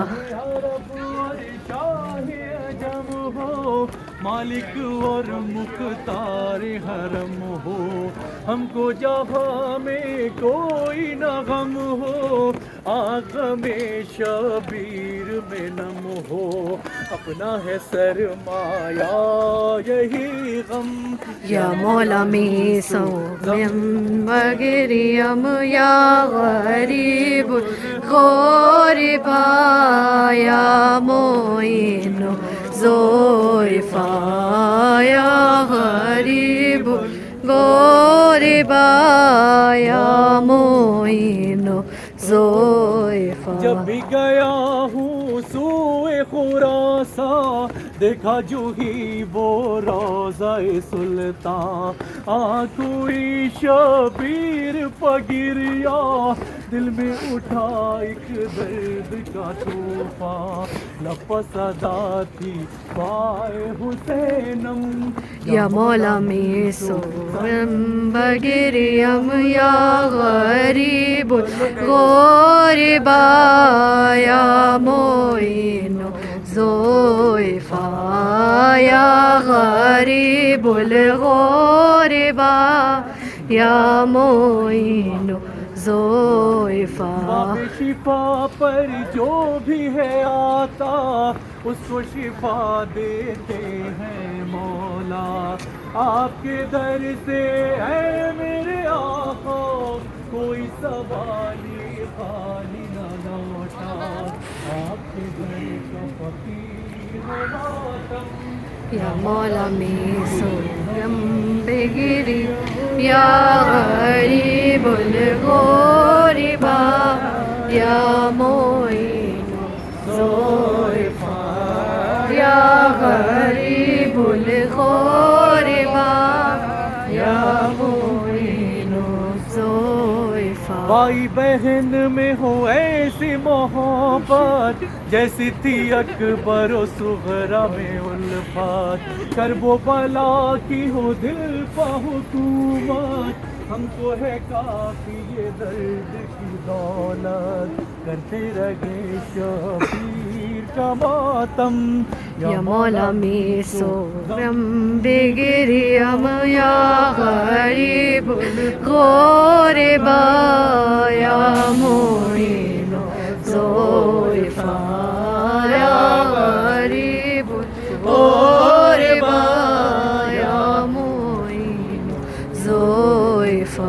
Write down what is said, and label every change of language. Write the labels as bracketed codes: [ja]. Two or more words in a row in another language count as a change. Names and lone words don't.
[ur] مالک اور مختار حرم ہو، ہم کو جہاں میں کوئی نہ غم ہو، آقا میں شبیر میں نم ہو، اپنا ہے سرمایہ یہی غم۔ [fa] یا مولا می سویم بگریم یا غریب غریبا یا معین و ذوالفا یا غریب غریبا یا معین و ذوالفا۔ [ur] جب بھی گیا ہوں سوئے خراساں، دیکھا جو ہی وہ روضہ سلطان، کوئی شبیر پگریا، دل میں اٹھا ایک درد کا طوفان، لفظ صدا تھی پائے حسینم۔ [fa] یا مولا می سویم بگریم یا غریب غریبا یا معین و ذوالفا یا غریب الغریبا یا معین و ذوالفا۔ [ur] باب شفا پر جو بھی ہے آتا، اس کو شفا دیتے ہیں مولا، آپ کے در سے ہے میرے آقا، کوئی سوالی خالی نہ لوٹا، آپ کے در کا فقیر ہو ماتم۔ [fa] یا مولا می سویم بگریم یا غریب الغریبا یا معین و ذوالفا یا غریب الغریبا یا معین و ذوالفا۔ [ur] بھائی بہن میں ہو ایسی محبت، جیسی تھی اکبر و صغرا میں الفت، کرب و بلا کی ہو دل پہ حکومت، ہم کو ہے کافی یہ درد کی دولت، کرتے رہے شبیر کا ماتم۔ [fa] یا مولا می سویم بگریم یا غریب غریبا یا معین و ذوالفا یا غریب غریبا یا معین و ذوالفا۔